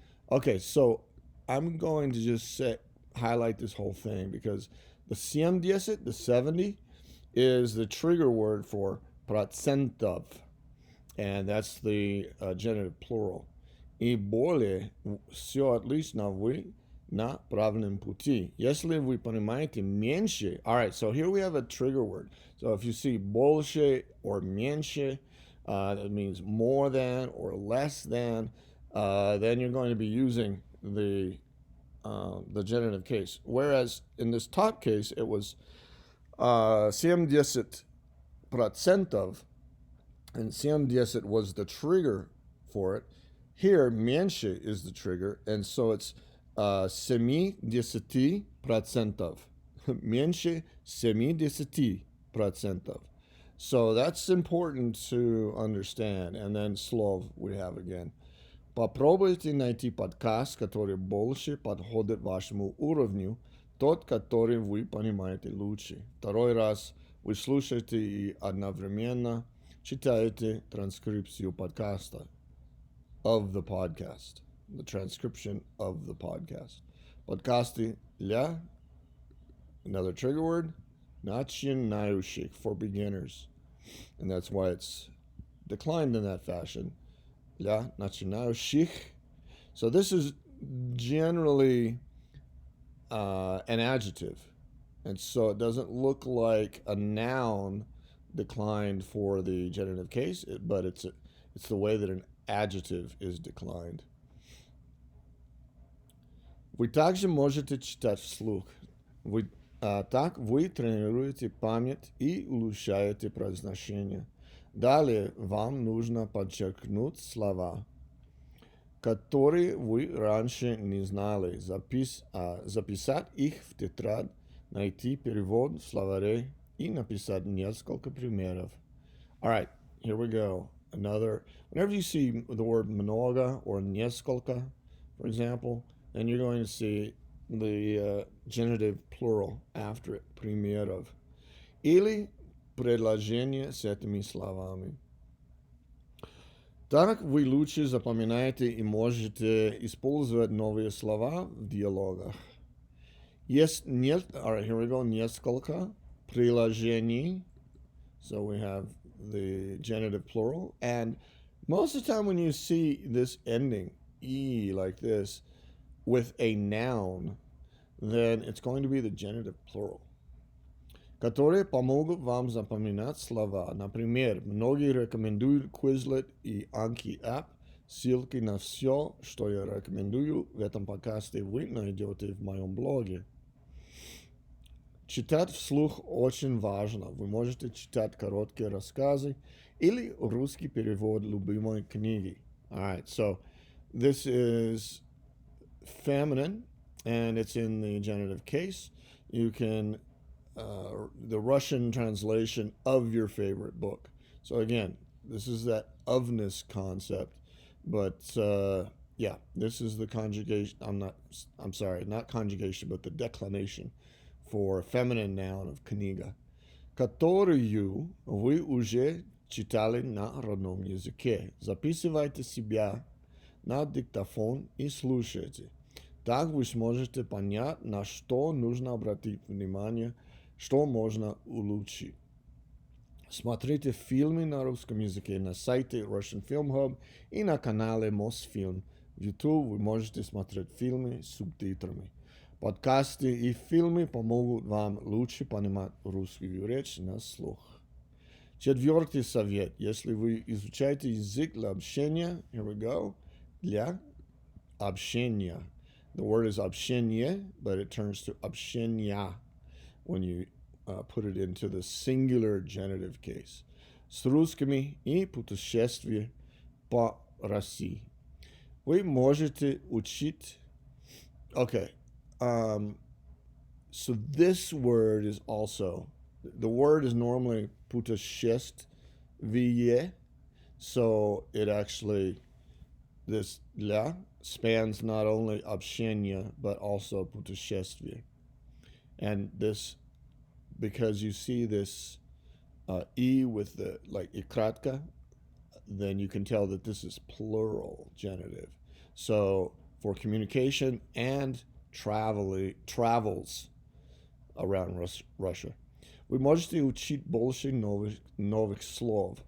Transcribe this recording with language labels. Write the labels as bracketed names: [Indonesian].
[English] Okay, so I'm going to just highlight this whole thing because the 70, the 70, is the trigger word for процентов, and that's the genitive plural. [Russian] И более все отлично, вы на правильном пути. Если вы понимаете меньше, [English] all right, so here we have a trigger word. So if you see больше or меньше, that means more than or less than, then you're going to be using the genitive case. Whereas in this top case, it was 70%, and 70 was the trigger for it. Here, меньше is the trigger, and so it's 70%. [Russian] Меньше 70%. [English] So that's important to understand. And then slov we have again. [Russian] Попробуйте найти подкаст, который больше подходит вашему уровню, тот, который вы понимаете лучше. Второй раз вы слушаете и одновременно читаете транскрипцию подкаста, [English] of the podcast, the transcription of the podcast. [Russian] Подкасты для, [English] another trigger word, [Russian] начинающих, [English] for beginners. And that's why it's declined in that fashion. [Russian] Для начинающих. [English] So this is generally an adjective. And so it doesn't look like a noun declined for the genitive case, but it's the way that an adjective is declined. [Russian] Вы также можете читать вслух. Так вы тренируете память и улучшаете произношение. Далее вам нужно подчеркнуть слова, которые вы раньше не знали, записать их в тетрадь, найти перевод в словаре и написать несколько примеров. [English] All right, here we go. Whenever you see the word много or несколько, for example, then you're going to see the genitive plural after it, примеров. [Russian] Или предложение с этими словами. Так вы лучше запоминаете и можете использовать новые слова в диалогах. [English] All right, here we go. [Russian] Несколько приложений. [English] So we have the genitive plural. And most of the time when you see this ending, E, like this, with a noun, then it's going to be the genitive plural. [Russian] Которые помогут вам запоминать слова. Например, многие рекомендуют Quizlet и Anki App. Ссылки на все, что я рекомендую в этом подкасте, вы найдете в моем блоге. Читать вслух очень важно. Вы можете читать короткие рассказы или русский перевод любимой книги. [English] All right, so this is feminine, and it's in the genitive case. You can the Russian translation of your favorite book. So again, this is that ofness concept, but yeah, this is the conjugation. Not conjugation, but the declination for a feminine noun of [Russian] книга, которую вы уже читали на родном языке. Записывайте себя на диктофон и слушайте. Так вы сможете понять, на что нужно обратить внимание, что можно улучшить. Смотрите фильмы на русском языке на сайте Russian Film Hub и на канале Mosfilm. В YouTube вы можете смотреть фильмы с субтитрами. Подкасты и фильмы помогут вам лучше понимать русскую речь на слух. Четвертый совет. Если вы изучаете язык для общения, [English] here we go, [Russian] для общения. [English] The word is общение, but it turns to общения when you put it into the singular genitive case. [Russian] С русскими и путешествие по России. Вы можете учить... [English] Okay. So this word is also... The word is normally путешествие. So it actually... This ля spans not only общение, but also путешествие. And this, because you see this E with the, like, и кратко, then you can tell that this is plural genitive. So for communication and travels around Russia. [Russian] Вы можете учить больше новых слов.